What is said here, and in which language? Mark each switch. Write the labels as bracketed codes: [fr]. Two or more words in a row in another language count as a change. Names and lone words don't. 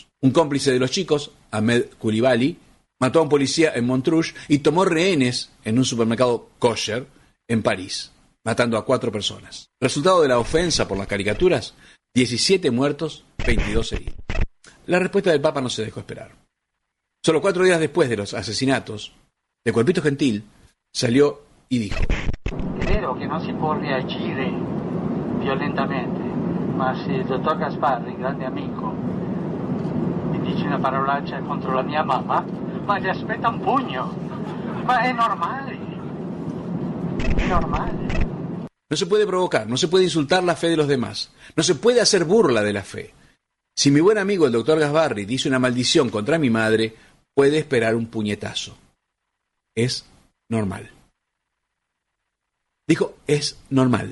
[es] Un cómplice de los chicos, Ahmed Koulibaly, mató a un policía en Montrouge y tomó rehenes en un supermercado kosher en París, matando a 4 personas. Resultado de la ofensa por las caricaturas, 17 muertos, 22 heridos. la respuesta del Papa no se dejó esperar. Solo 4 días después de los asesinatos, de Colpito Gentil salió y dijo: [it] È vero che non si può reagire violentamente, ma se il dottor Gasparri, grande amico, mi dice una parolaccia contro la mia mamma, ma gli aspetta un pugno. Ma è normale. È normale. [es] No se puede provocar, no se puede insultar la fe de los demás, no se puede hacer burla de la fe. Si mi buen amigo el doctor Gasparri dice una maldición contra mi madre, puede esperar un puñetazo. Es normal. Dijo, es normal.